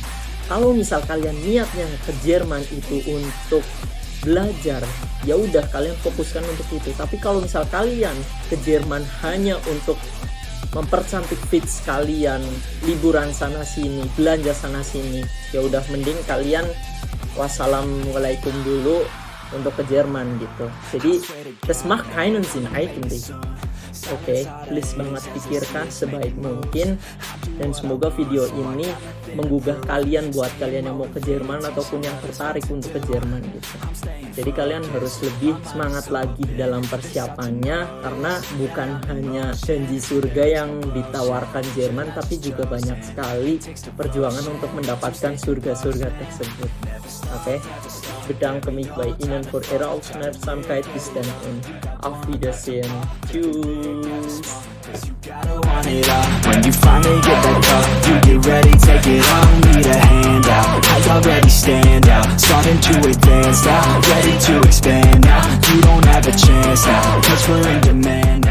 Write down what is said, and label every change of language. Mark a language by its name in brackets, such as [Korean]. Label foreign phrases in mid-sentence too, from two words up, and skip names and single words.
[Indonesian] Kalau misal kalian niatnya ke Jerman itu untuk belajar, ya udah kalian fokuskan untuk itu. Tapi kalau misal kalian ke Jerman hanya untuk mempercantik fits kalian, liburan sana sini, belanja sana sini, ya udah mending kalian wassalamualaikum dulu untuk ke Jerman gitu. [German] Jadi das macht keinen Sinn eigentlich. [Indonesian] Oke, please banget pikirkan sebaik mungkin, dan semoga video ini menggugah kalian buat kalian yang mau ke Jerman ataupun yang tertarik untuk ke Jerman gitu. Jadi kalian harus lebih semangat lagi dalam persiapannya, karena bukan hanya janji surga yang ditawarkan Jerman, tapi juga banyak sekali perjuangan untuk mendapatkan surga-surga tersebut. Oke, [German] bedanke mich bei Ihnen für Ihre Aufmerksamkeit. Bis dann und auf Wiedersehen. Tschüss. [English] When you finally get that cup, you get ready, take it on, need a hand out. I already stand out, starting to advance now, ready to expand now. You don't have a chance now, cause we're in demand.